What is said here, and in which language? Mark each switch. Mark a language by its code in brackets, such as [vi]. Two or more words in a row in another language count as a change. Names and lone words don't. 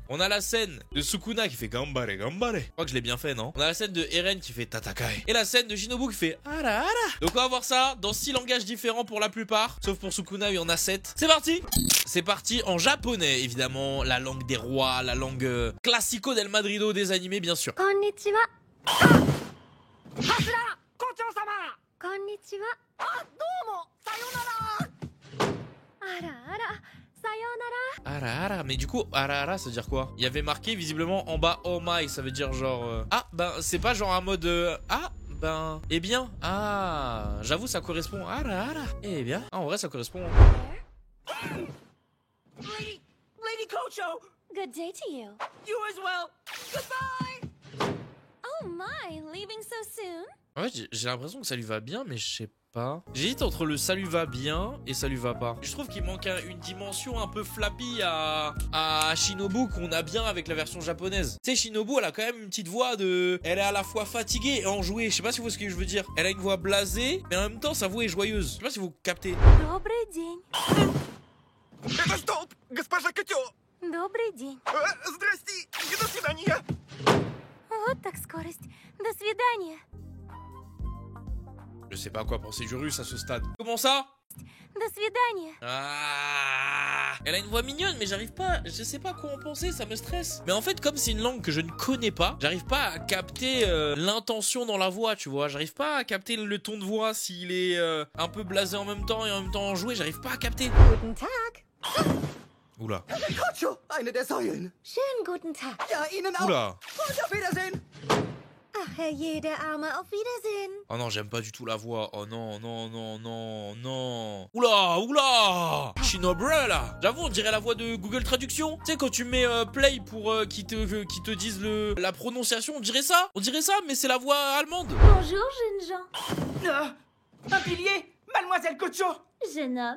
[fr] On a la scène de Sukuna qui fait [ja] Gambare Gambare. [fr] Je crois que je l'ai bien fait, non? On a la scène de Eren qui fait Tatakae. Et la scène de Shinobu qui fait [ja] Ara Ara. [fr] Donc on va voir ça dans 6 langages différents pour la plupart. Sauf pour Sukuna, il y en a 7. C'est parti! C'est parti en japonais, évidemment, la langue des rois, la langue [es] classico del Madrido [fr] des animés bien sûr. [ja] Konnichiwa. 柱校長様 Konnichiwa. あどうもさようなら Ara, sayonara. Ara Ara, [fr] mais du coup, [ja] Ara Ara, [fr] ça veut dire quoi? Il y avait marqué visiblement en bas [en] Oh my, [fr] ça veut dire genre. Ah, ben, c'est pas genre un mode. Ah, ben. Eh bien. Ah, j'avoue, ça correspond. [ja] Ara Ara. [fr] Eh bien. Ah, en vrai, ça correspond. [en] Lady Kocho Good day to you. you as well goodbye Oh my, leaving so soon? [fr] En fait, j'ai l'impression que ça lui va bien, mais je sais pas. J'hésite entre le ça lui va bien et ça lui va pas. Je trouve qu'il manque une dimension un peu flappy à Shinobu qu'on a bien avec la version japonaise. Tu sais, Shinobu, elle a quand même une petite voix de... Elle est à la fois fatiguée et enjouée. Je sais pas si vous voyez ce que je veux dire. Elle a une voix blasée, mais en même temps, sa voix est joyeuse. Je sais pas si vous captez. [ru] Добрый день. Это столб госпожа Котё Добрый день. Здрасте и до свидания Вот так скорость. До свидания. [fr] Je sais pas quoi penser du russe à ce stade. Comment ça? [ru] До свидания. [fr] Ah, elle a une voix mignonne, mais j'arrive pas, je sais pas quoi en penser, ça me stresse. Mais en fait, comme c'est une langue que je ne connais pas, j'arrive pas à capter l'intention dans la voix, tu vois. J'arrive pas à capter le ton de voix, s'il est un peu blasé en même temps et en même temps enjoué, j'arrive pas à capter. [de] Guten Tag. [fr] Oula, [de] Kocho eine der Säulen Schönen guten Tag. ja Ihnen auch [fr] oula. [de] und auf Wiedersehen Ach, Herrje, der Arme. Auf Wiedersehen. [fr] Oh non, j'aime pas du tout la voix. Oh non, non, non, non, non. Oula, oula. Shinobu là. J'avoue, on dirait la voix de Google Traduction. Tu sais, quand tu mets play pour qu'ils te disent la prononciation, on dirait ça. On dirait ça, mais c'est la voix allemande. Bonjour, jeunes gens. un pilier mademoiselle Kocho Jeune homme.